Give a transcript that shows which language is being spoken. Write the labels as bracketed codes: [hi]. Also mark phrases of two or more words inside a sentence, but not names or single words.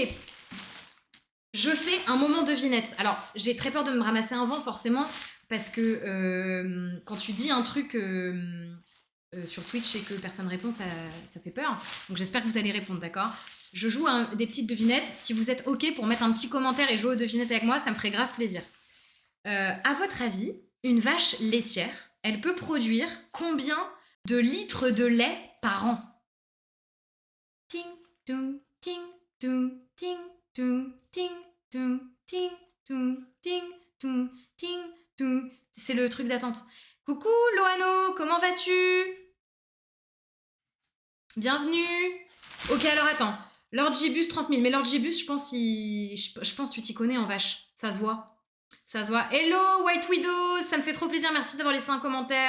[fr] Je fais un moment devinette. Alors, j'ai très peur de me ramasser un vent, forcément, parce que quand tu dis un truc sur Twitch et que personne répond, ça fait peur. Donc, j'espère que vous allez répondre, d'accord ? Je joue des petites devinettes. Si vous êtes ok pour mettre un petit commentaire et jouer aux devinettes avec moi, ça me ferait grave plaisir. À votre avis, une vache laitière, elle peut produire combien de litres de lait par an? Ting, tung, ting, tung, ting, tung, ting, tung, ting, tung, ting, tung, ting, tung. C'est le truc d'attente. Coucou Loano, comment vas-tu? Bienvenue. Ok, alors attends. Lord Gibus 30 000. Mais Lord Gibus, je pense que tu t'y connais en vache. Ça se voit. Ça se voit. Hello White Widow, ça me fait trop plaisir. Merci d'avoir laissé un commentaire.